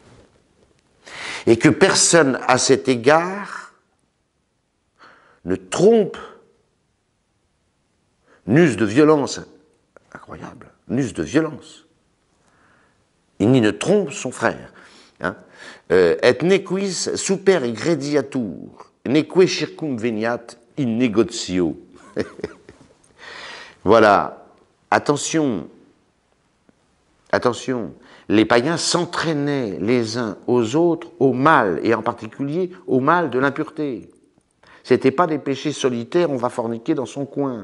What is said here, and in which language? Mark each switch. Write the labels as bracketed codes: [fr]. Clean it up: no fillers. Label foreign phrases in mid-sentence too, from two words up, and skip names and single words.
[fr] Et que personne à cet égard ne trompe, n'use de violence, incroyable, n'use de violence, ni ne trompe son frère. Hein. [la] Et nequis super grediatur, neque circumveniat in negotio. [fr] Voilà, attention, attention, les païens s'entraînaient les uns aux autres au mal, et en particulier au mal de l'impureté. C'était pas des péchés solitaires, on va forniquer dans son coin.